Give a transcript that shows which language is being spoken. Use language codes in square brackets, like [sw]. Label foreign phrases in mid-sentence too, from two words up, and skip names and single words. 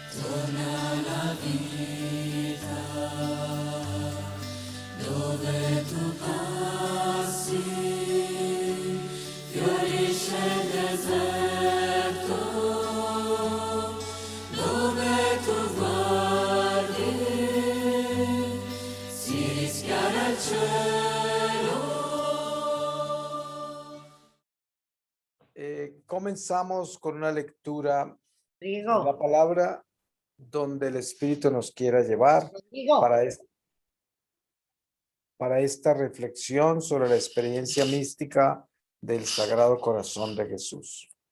[it] Dona la vita, dove tu passi, fiorisce il deserto, dove tu guardi, si rischiara il cielo. [es] Comenzamos con una lectura de la Rigo, palabra donde el Espíritu nos quiera llevar Rigo. para esta reflexión sobre la experiencia mística del Sagrado Corazón de Jesús.